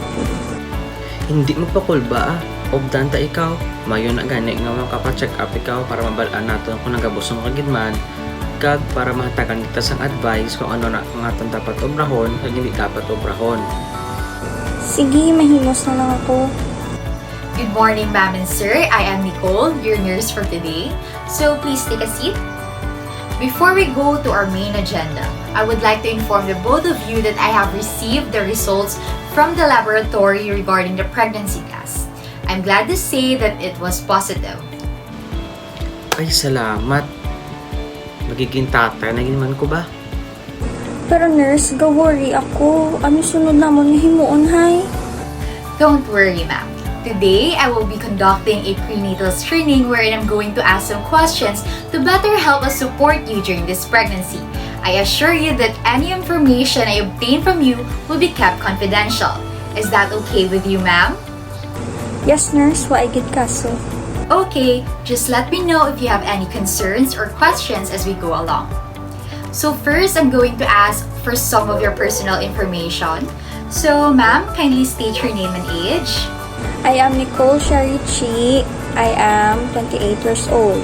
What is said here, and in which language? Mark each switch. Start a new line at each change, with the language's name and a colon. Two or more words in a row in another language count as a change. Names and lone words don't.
Hiligaynon: Hindi mo pa kulba ah. Obdan ta ikaw. Mayo na gani nga makapacheck up ikaw para mabalaan nato kung nagabusong ka gidman. Kag para mahatagan kita sang advice kung ano na ang atong dapat obrahon kag hindi dapat obrahon. Sige, mahimos na lang ako.
English: Good morning, ma'am and sir. I am Nicole, your nurse for today. So please take a seat. Before we go to our main agenda, I would like to inform the both of you that I have received the results from the laboratory regarding the pregnancy test. I'm glad to say that it was positive.
Hiligaynon: Ay salamat. Magiging tatay na ginaman ko ba? Pero nurse, worry ako. Ano sunod namon nga himuon, hay?
English: Don't worry, ma'am. Today, I will be conducting a prenatal screening wherein I'm going to ask some questions to better help us support you during this pregnancy. I assure you that any information I obtain from you will be kept confidential. Is that okay with you, ma'am? Yes, nurse.
Hiligaynon: Wa gid kaso.
English: Okay, just let me know if you have any concerns or questions as we go along. So first, I'm going to ask for some of your personal information. So, ma'am, kindly state your name and age. I am Nicole Chee. I am 28 years old.